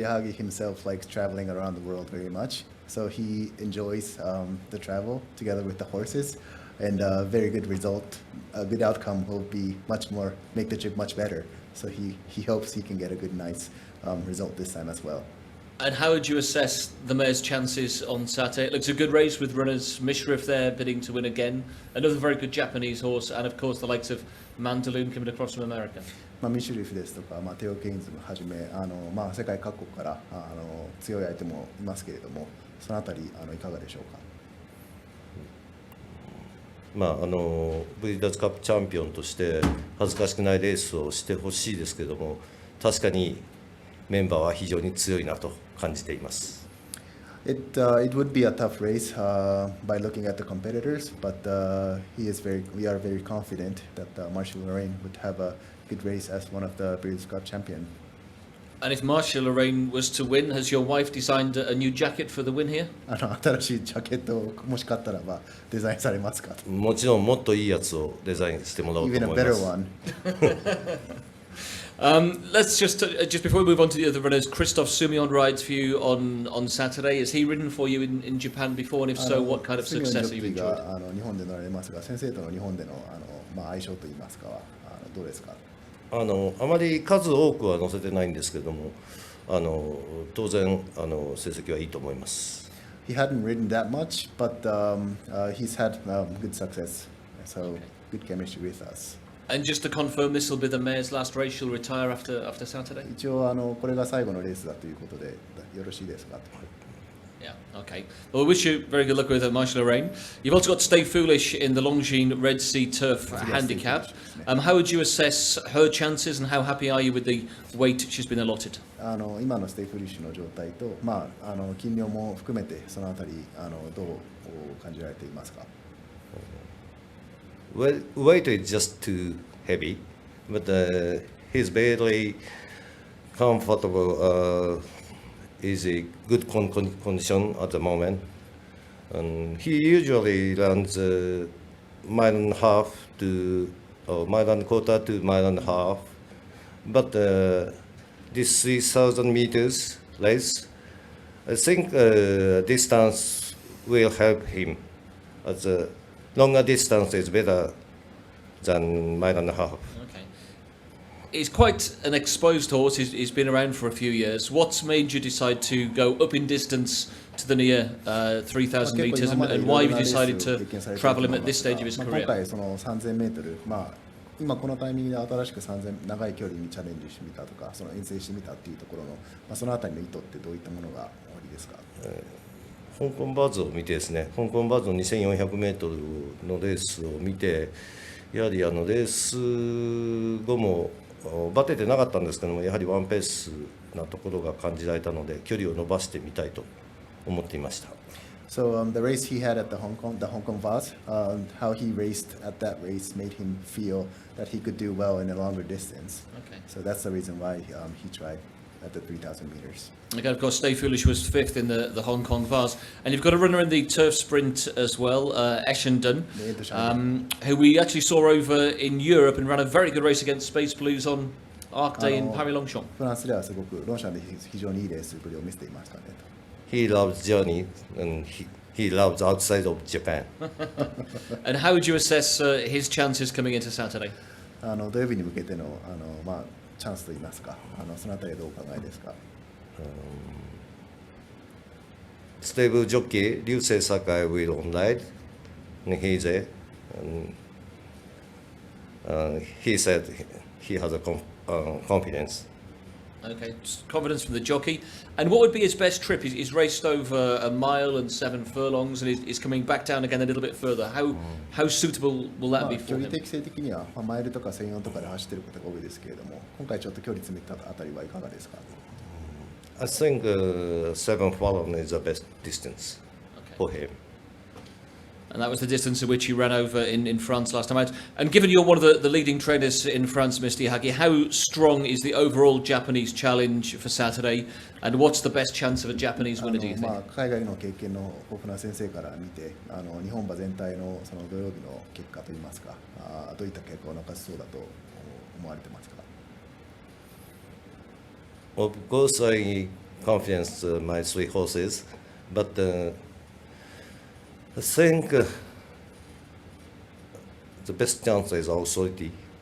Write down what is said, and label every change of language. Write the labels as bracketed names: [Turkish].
[English] Yahagi himself likes traveling around the world very much. So he enjoys the travel together with the horses, and a very good result, a good outcome will be make the trip much better. So he hopes he can get a good, nice result this time as well. And how would you assess the mare's chances on Saturday? It looks a good race with runners Mishrif there bidding to win again. Another very good Japanese horse, and of course the likes of Mandaloon coming across from America. [Japanese] ミシュリフですとか、テオ・ケインズをはじめ世界各国から強い相手もいますけれども、そのあたりいかがでしょうか。ブリーダーズカップチャンピオンとして恥ずかしくないレースをしてほしいですけども、確かにメンバーは非常に強いなと感じています。 [English] It would be a tough race by looking at the competitors, but we are very confident that Marche Lorraine would have a good race as one of the Breeders' Cup champion. And if Marche Lorraine was to win, has your wife designed a new jacket for the win here? [Japanese] 新しいジャケットをもし買ったらばデザインされますか。もちろんもっといいやつをデザインしてもらおうと思います。 [English] Even a better one. Let's just before we move on to the other runners, Christoph Soumillon rides for you on Saturday. Has he ridden for you in Japan before, and if so, what kind of success have you enjoyed? [Japanese] 日本で乗られますが、先生との日本での相性といいますかどうですか。あまり数多くは載せてないんですけども、当然成績はいいと思います。 [English] He hadn't ridden that much, but he's had good success. So good chemistry with us. And just to confirm, this will be the mare's last race. She'll retire after Saturday. [Japanese] 一応これが最後のレースだということでよろしいですか？ [English] Yeah, okay. Well, we wish you very good luck with Marche Lorraine. You've also got Stay Foolish in the Longines Red Sea Turf handicap. How would you assess her chances and how happy are you with the weight she's been allotted? [Japanese] 今のステイフリッシュの状態と、斤量も含めてそのあたりどう感じられていますか？ [English] Well, weight is just too heavy, but he's very comfortable, easy, good condition at the moment. And he usually runs mile and a half to, or mile and a quarter to mile and a half. But this 3,000 meters race, I think distance will help him. As a longer distance is better than mile and a half. Okay. He's quite an exposed horse. He's been around for a few years. What's made you decide to go up in distance to the near 3,000 meters, and why have you decided to travel him at this stage of his [Japanese] 今 [English] career? [Japanese] 回その3000メートル、今このタイミングで新しく3000長い距離にチャレンジしてみたとか、その遠征してみたっていうところの、そのあたりの意図ってどういったものがおありですか？香港バズを見てですね、香港バズの2400メートルのレースを見て、やはりレース後もバテてなかったんですけども、やはりワンペースなところが感じられたので、距離を伸ばしてみたいと思っていました。 [English] So the race he had at the Hong Kong Vase, how he raced at that race made him feel that he could do well in a longer distance. Okay. So that's the reason why he tried at the 3,000 meters. Again, of course, Stay Foolish was fifth in the Hong Kong Vase. And you've got a runner in the turf sprint as well, Essendon, who we actually saw over in Europe and ran a very good race against Space Blues on Arc Day in Paris Longchamp. [Japanese] フランスではすごくロンシャンで非常にいいレースぶりを見せていましたね。 [English] He loves journey and he loves outside of Japan. And how would you assess his chances coming into Saturday? [Japanese] 土曜日に向けてのチャンスといいますか、そのあたりはどうお考えですか？ [English] Stable jockey Liu Sakai will on ride, and he's there. And he said he has a confidence. Okay, confidence from the jockey. And what would be his best trip? He's raced over a mile and 7 furlongs, and he's coming back down again a little bit further. How suitable will that be [Japanese] 距 [English] for [Japanese] 離 [English] him? [Japanese] 適性的には、マイルとか1000とかで走っていることが多いですけれども、今回ちょっと距離詰めたあたりはいかがですか？ [English] I think 7 furlong is the best distance for him. And that was the distance at which he ran over in France last time out. And given you're one of the leading trainers in France, Mr. Yahagi, how strong is the overall Japanese challenge for Saturday? And what's the best chance of a Japanese winner, do you think? [Japanese] 海外の経験の豊富な先生から見て、日本馬全体のその土曜日の結果といいますか、どういった結果を残しそうだと思われてますか？ [English] Of course, I confidence my 3 horses, but I think the best chance is authority.